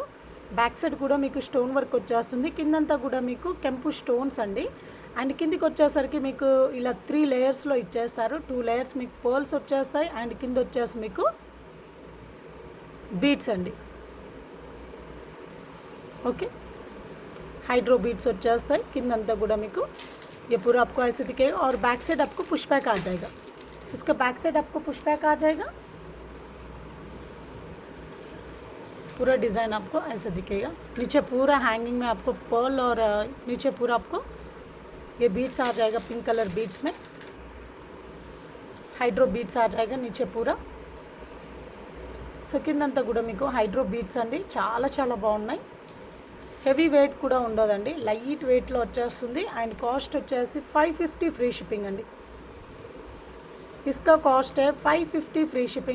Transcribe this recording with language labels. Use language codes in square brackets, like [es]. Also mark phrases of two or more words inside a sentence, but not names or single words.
[en] back side [te] కూడా మీకు [en] stone work [te] వచ్చేస్తుంది. కిందంతా కూడా మీకు కెంపు స్టోన్స్ అండి. అండ్ కిందికి వచ్చేసరికి మీకు ఇలా 3 లేయర్స్లో ఇచ్చేస్తారు. 2 లేయర్స్ మీకు పర్ల్స్ వచ్చేస్తాయి అండ్ కింద వచ్చేసి మీకు బీడ్స్ అండి. ఓకే, [en] hydro beads [te] వచ్చేస్తాయి కిందంతా కూడా మీకు. [hi] ये पूरा आपको ऐसे दिखेगा और [en] back side [hi] आपको [en] push back [hi] आ जाएगा. इसका [en] back side [hi] आपको [en] push back [hi] आ जाएगा. पूरा डिज़ाइन आपको ऐसे दिखेगा. नीचे पूरा हैंगिंग में आपको पर्ल और नीचे पूरा आपको ये बीट्स आ जाएगा, [en] pink colour beads [hi] में [en] hydro beads [hi] आ जाएगा नीचे पूरा. [te] సో కిందంతా కూడా మీకు [en] hydro beads [te] అండి. చాలా చాలా బాగున్నాయి. [en] heavy weight [te] కూడా ఉండదండి, [en] light weightలో [te] వచ్చేస్తుంది. అండ్ కాస్ట్ వచ్చేసి 550 [en] free shipping [te] అండి. ఇస్కా కాస్ట్ 550 [en] free shipping.